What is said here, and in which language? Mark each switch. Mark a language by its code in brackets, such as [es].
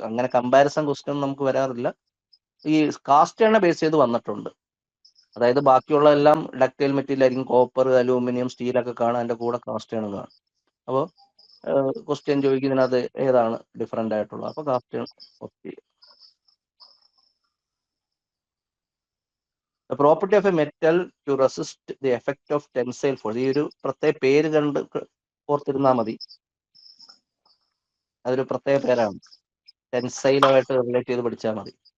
[ml] അങ്ങനെ comparison question നമുക്ക് വരാറില്ല. ഈ കാസ്റ്റ് ബേസ് ചെയ്ത് വന്നിട്ടുണ്ട്. അതായത് ബാക്കിയുള്ള എല്ലാം ഡക്റ്റൈൽ മെറ്റീരിയൽ ആയിരിക്കും, കോപ്പർ, അലൂമിനിയം, സ്റ്റീലൊക്കെ കാണാൻ, അതിന്റെ കൂടെ കാസ്റ്റ് ആണ് കാണും. അപ്പോൾ ക്വസ്റ്റ്യൻ ചോദിക്കുന്നതിനകത്ത് ഏതാണ് ഡിഫറെന്റ് ആയിട്ടുള്ളത്, അപ്പൊ കാസ്റ്റ് ഓപ്റ്റ് ചെയ്യും. [en] The property of a metal to resist the effect of tensile force. [ml] ഈ ഒരു പ്രത്യേക പേര് കണ്ട് ഓർത്തിരുന്നാൽ മതി. അതൊരു പ്രത്യേക പേരാണ്. ടെൻസൈലുമായിട്ട് റിലേറ്റ് ചെയ്ത് പഠിച്ചാൽ മതി.